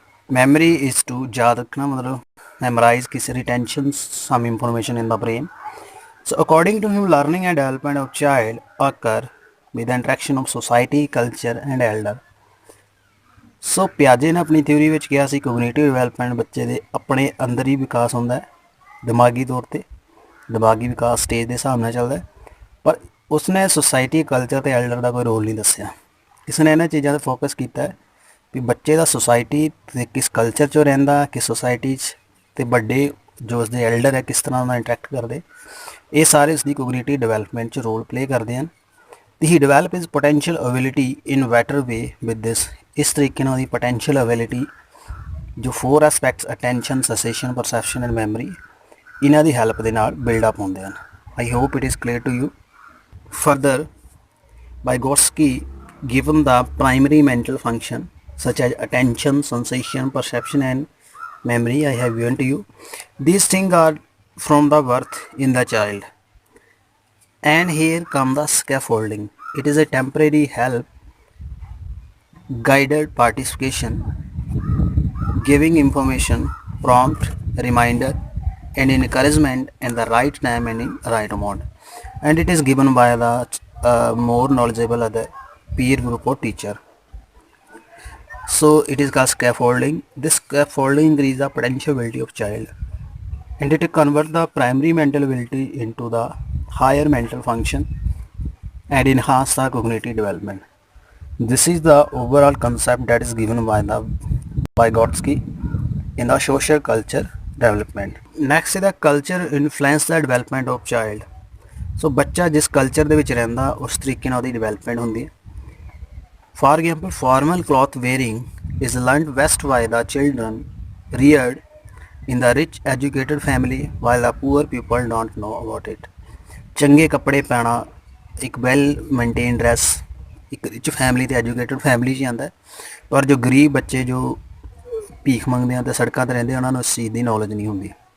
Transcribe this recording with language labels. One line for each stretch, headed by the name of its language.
English: Memory is to
Hindi: याद रखना, मतलब
English: memorize किसी retention some information in the brain. So according to him, learning and development of child occur with the interaction of society, culture and elder.
Punjabi: ਸੋ ਪਿਆਜੇ ਨੇ ਆਪਣੀ theory ਵਿੱਚ ਕਿਹਾ ਸੀ cognitive development ਬੱਚੇ ਦੇ ਆਪਣੇ ਅੰਦਰ ਹੀ ਵਿਕਾਸ ਹੁੰਦਾ ਹੈ, ਦਿਮਾਗੀ ਤੌਰ ਤੇ ਦਿਮਾਗੀ ਵਿਕਾਸ ਸਟੇਜ ਦੇ ਹਿਸਾਬ ਨਾਲ ਚੱਲਦਾ ਹੈ, ਪਰ ਉਸਨੇ ਸੋਸਾਇਟੀ, ਕਲਚਰ ਤੇ ਐਲਡਰ ਦਾ ਕੋਈ ਰੋਲ ਨਹੀਂ ਦੱਸਿਆ। ਇਸਨੇ ਇਹਨਾਂ ਚੀਜ਼ਾਂ 'ਤੇ ਫੋਕਸ ਕੀਤਾ ਹੈ ਵੀ ਬੱਚੇ ਦਾ ਸੋਸਾਇਟੀ ਤੇ ਕਿਸ ਕਲਚਰ 'ਚ ਰਹਿੰਦਾ, ਕਿਸ ਸੋਸਾਇਟੀ 'ਚ, ਤੇ ਵੱਡੇ ਜੋ ਉਸਦੇ ਐਲਡਰ ਹੈ ਕਿਸ ਤਰ੍ਹਾਂ ਨਾਲ ਇੰਟਰੈਕਟ ਕਰਦੇ, ਇਹ ਸਾਰੇ ਉਸਦੀ ਕੋਗਨੀਟਿਵ ਡਿਵੈਲਪਮੈਂਟ 'ਚ ਰੋਲ ਪਲੇ ਕਰਦੇ ਹਨ। ਤੇ
English: he develop his potential ability in better way with this,
Punjabi: ਇਸ ਤਰੀਕੇ ਨਾਲ ਉਹਦੀ ਪੋਟੈਂਸ਼ੀਅਲ ਅਬਿਲਿਟੀ ਜੋ four aspects attention, sensation, perception and memory, ਇਹਨਾਂ ਦੀ ਹੈਲਪ ਦੇ ਨਾਲ ਬਿਲਡਅਪ ਹੁੰਦੇ ਹਨ।
English: I hope it is clear to you. Further, Vygotsky given the primary mental function such as attention, sensation, perception and memory, I have given to you. These things are from the birth in the child. And here come the scaffolding. It is a temporary help, guided participation, giving information, prompt, reminder and encouragement in the right time and in right amount. And it is given by the more knowledgeable other peer group or teacher. So it is called scaffolding. This scaffolding increases the potential ability of child, and it converts the primary mental ability into the higher mental function and enhance the cognitive development. This is the overall concept that is given by the Vygotsky in the social culture development. Next is the culture influence the development of child.
Punjabi: So ਬੱਚਾ ਜਿਸ culture ਦੇ ਵਿੱਚ ਰਹਿੰਦਾ ਉਸ ਤਰੀਕੇ ਨਾਲ ਉਹਦੀ development ਹੁੰਦੀ ਹੈ।
English: For example, formal cloth wearing is learned best by the children reared in the rich educated family, while the poor people don't know about it.
Punjabi: ਚੰਗੇ ਕੱਪੜੇ ਪਾਉਣਾ, ਇੱਕ ਵੈਲ ਮੇਨਟੇਨ ਡਰੈਸ ਇੱਕ ਰਿਚ ਫੈਮਿਲੀ ਤੇ educated family 'ਚ ਆਉਂਦਾ, ਪਰ ਜੋ ਗਰੀਬ ਬੱਚੇ ਜੋ ਭੀਖ ਮੰਗਦੇ ਆ ਤੇ ਸੜਕਾਂ 'ਤੇ ਰਹਿੰਦੇ ਉਹਨਾਂ ਨੂੰ ਇਸ ਚੀਜ਼ ਦੀ ਨੌਲੇਜ ਨਹੀਂ ਹੁੰਦੀ।